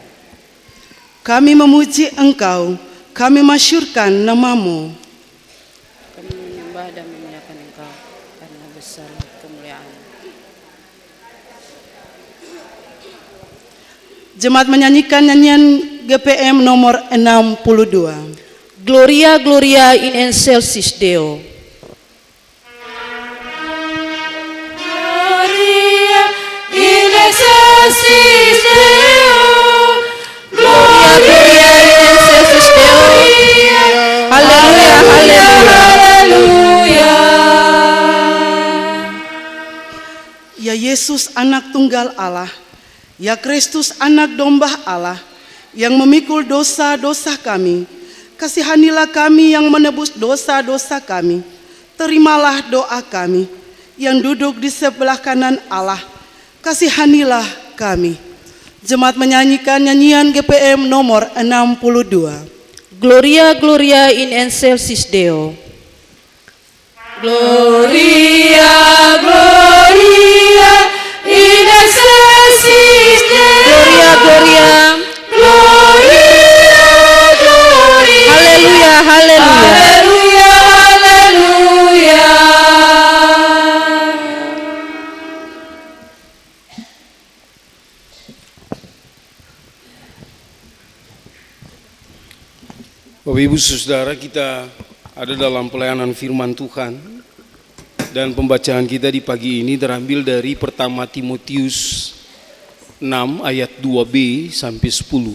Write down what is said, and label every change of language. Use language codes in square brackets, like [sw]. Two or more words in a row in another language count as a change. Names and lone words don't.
[id] Kami memuji Engkau, kami masyurkan nama-Mu. Kami menyembah dan memuliakan Engkau karena besar kemuliaan. Jemaat menyanyikan nyanyian GPM nomor 62. [la] Gloria, Gloria in excelsis Deo. Gloria in excelsis Deo. Gloria, Gloria in excelsis Deo. [id] Haleluya, haleluya. Haleluya. Ya Yesus anak tunggal Allah, ya Kristus anak domba Allah, yang memikul dosa-dosa kami, kasihanilah kami yang menebus dosa-dosa kami. Terimalah doa kami yang duduk di sebelah kanan Allah, kasihanilah kami. Jemaat menyanyikan nyanyian GPM nomor 62. [la] Gloria, Gloria in excelsis Deo. Gloria, Gloria in excelsis Deo. Gloria, Gloria. Gloria, Gloria. [id] Haleluya, haleluya. Haleluya, haleluya. Bapak Ibu Saudara, kita ada dalam pelayanan firman Tuhan, dan pembacaan kita di pagi ini terambil dari pertama Timotius 6 ayat 2b sampai 10.